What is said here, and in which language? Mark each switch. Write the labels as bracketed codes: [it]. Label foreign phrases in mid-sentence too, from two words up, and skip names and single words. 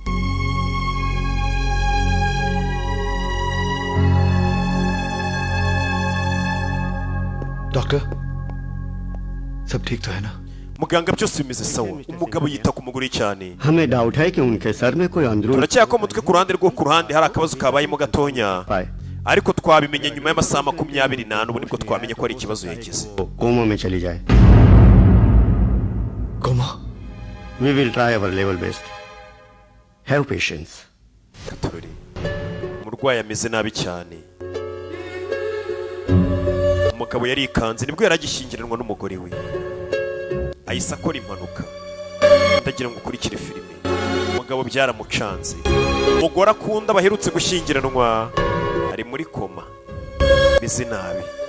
[hi] डॉक्टर सब ठीक तो है ना? [rw] muganga byose bimeze sawa. Umugabo yita ku mugore cyane. [hi] हमें डाउट है कि उनके सर में कोई अंदरूनी [rw] turacyako mutwe ku ruhande rwo ku ruhande hari akabazo kabayemo gatonya, ariko twabimenye nyuma y'amasaha 24 ubu nibwo twamenye ko ari ikibazo yagize. [hi] कोमा में चली जाए। कोमा? [en] We will try our level best. Have patience. [rw] Umurwayi ameze nabi cyane. Umugabo yari ikanze nibwo yaragishingiranwa n'umugore we. Ahise akora impanuka ndagira ngo ukurikire filime. Umugabo byaramucanze. Umugore akunda baherutse gushyingiranwa ari muri koma, ameze nabi.